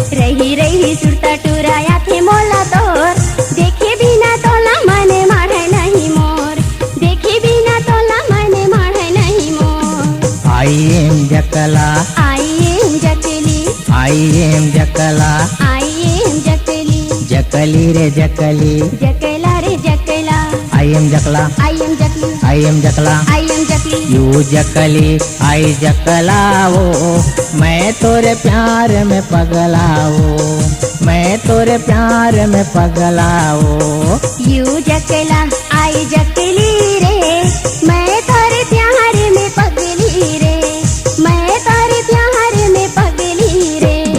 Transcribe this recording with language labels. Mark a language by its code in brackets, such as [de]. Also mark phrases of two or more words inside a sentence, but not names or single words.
[hne] रही रही सुरता टूराया थे मोला तोर, देखे बिना तोला मन मारे नहीं मोर, देखे बिना तोला मन मारे नहीं मोर। [en] I am जकला, I am जकली, I am जकला, I am जकली, [hne] जकली रे जकली, जकला रे जकला। [en] I am जकला, I am जकली, I am जकला, I am जकली। [hne] यू जकली आई जकला हो, मैं तोरे प्यार में पगला हो, मैं तोरे प्यार में पगला हो। यू जकला आई जकली रे, मैं तोरे प्यार में पगली रे, मैं तोरे प्यार में पगली रे।